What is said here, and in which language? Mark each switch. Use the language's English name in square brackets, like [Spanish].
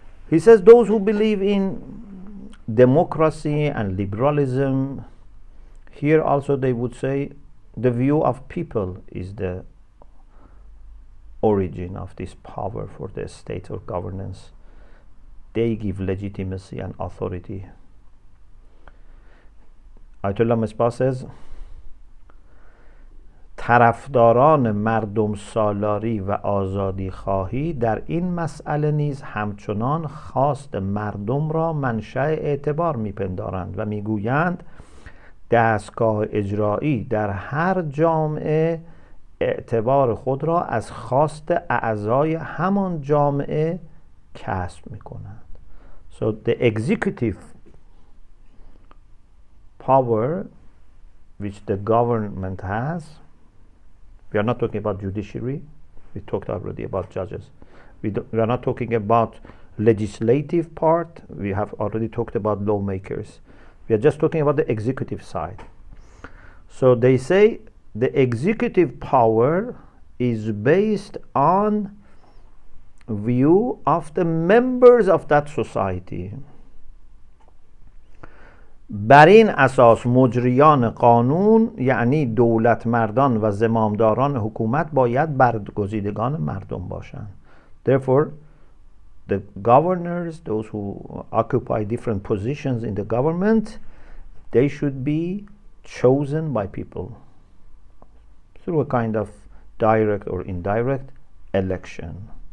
[English] He says those who believe in democracy and liberalism, here also they would say the view of people is the origin of this power for the state or governance. They give legitimacy and authority. Ayatollah Misbah says [Persian] طرفداران مردم سالاری و آزادی خواهی در این مسئله نیز همچنان خواست مردم را منشأ اعتبار میپندارند و میگویند دستگاه اجرایی در هر جامعه اعتبار خود را از خواست اعضای همان جامعه کسب میکنند. [English] So the executive power which the government has, we are not talking about judiciary, we talked already about judges. We are not talking about legislative part, we have already talked about lawmakers. We are just talking about the executive side. So they say the executive power is based on view of the members of that society. [Persian] بر این اساس مجریان قانون یعنی دولت مردان و زمامداران حکومت باید برگزیدگان مردم باشند. [English] Therefore, the governors, those who occupy different positions in the government, they should be chosen by people through a kind of direct or indirect election.